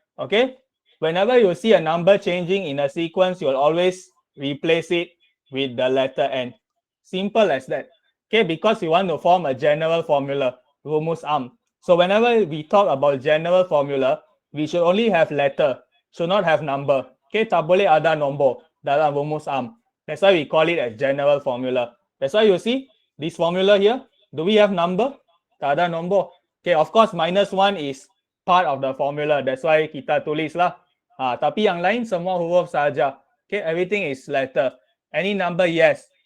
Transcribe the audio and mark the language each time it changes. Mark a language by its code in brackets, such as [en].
[en] Okay, whenever you see a number changing in a sequence, you'll always replace it with the letter N. Simple as that. Okay, because we want to form a general formula, rumus am. So whenever we talk about general formula, we should only have letter, should not have number. [ms] Okay, tak boleh ada nombor dalam rumus am. [en] That's why we call it a general formula. That's why you see this formula here. Do we have number? [ms] Tak ada nombor. [en] Okay, of course -1 is part of the formula. That's why [ms] kita tulis lah. Tapi yang lain semua huruf saja. [en] Okay, everything is letter. Any number, yes.